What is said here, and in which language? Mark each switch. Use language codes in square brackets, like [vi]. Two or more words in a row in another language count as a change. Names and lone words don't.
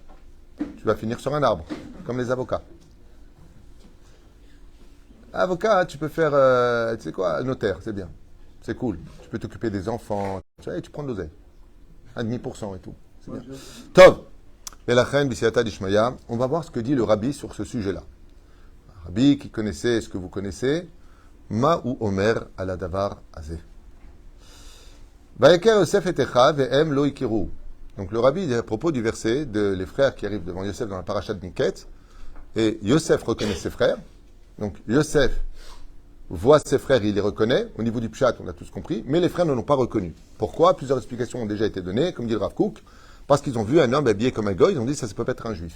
[fr] Tu vas finir sur un arbre, comme les avocats. Avocat, tu peux faire, tu sais quoi, notaire, c'est bien. C'est cool. Tu peux t'occuper des enfants. Tu prends de l'oseille. 1,5% et tout. C'est bien. Tov. Melachem, [arc] בסייעתא דשמיא. [fr] On va voir ce que dit le rabbi sur ce sujet-là. Un rabbi qui connaissait ce que vous connaissez. [he] מה הוא אומר על דבר הזה. ויכר יוסף את אחיו והם לא הכרהו. [fr] Donc le rabbi dit à propos du verset de les frères qui arrivent devant Yosef dans la parasha de Miket. Et Yosef reconnaît ses frères. Donc Yosef voit ses frères, il les reconnaît. Au niveau du pshat, on a tous compris. Mais les frères ne l'ont pas reconnu. Pourquoi? Plusieurs explications ont déjà été données, comme dit le Rav Kook. Parce qu'ils ont vu un homme habillé comme un goy, ils ont dit ça peut pas être un juif.